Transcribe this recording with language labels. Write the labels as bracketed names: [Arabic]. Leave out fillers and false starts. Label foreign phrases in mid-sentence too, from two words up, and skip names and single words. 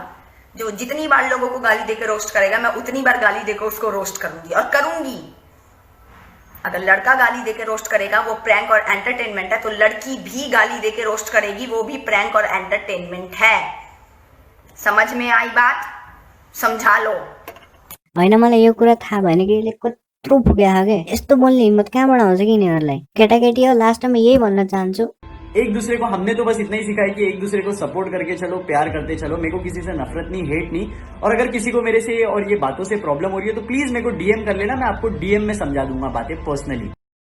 [Hindi] जो जितनी बार लोगों को गाली देकर रोस्ट करेगा मैं उतनी बार गाली देकर उसको रोस्ट करूंगी और करूंगी। अगर लड़का गाली देकर रोस्ट करेगा वो प्रैंक और एंटरटेनमेंट है, तो लड़की भी गाली देकर रोस्ट करेगी, वो भी प्रैंक और एंटरटेनमेंट है। समझ में आई बात? समझा लो। [Nepali] होइन मलाई यो कुरा थाहा भएन कि यसले कत्रो पुगेको के यस्तो बोल्ने हिम्मत कहाँबाट आउँछ कि यिनीहरूलाई? केटाकेटी हो, लास्टमा यही भन्न चाहन्छु, [Hindi] एक दूसरे को हमने तो बस इतना ही सिखाया कि एक दूसरे को सपोर्ट करके चलो, प्यार करते चलो। मेरे को किसी से नफरत नहीं, हेट नहीं। और अगर किसी को मेरे से और ये बातों से प्रॉब्लम हो रही है तो प्लीज मेरे को डीएम कर लेना, मैं आपको डीएम में समझा दूंगा बातें पर्सनली।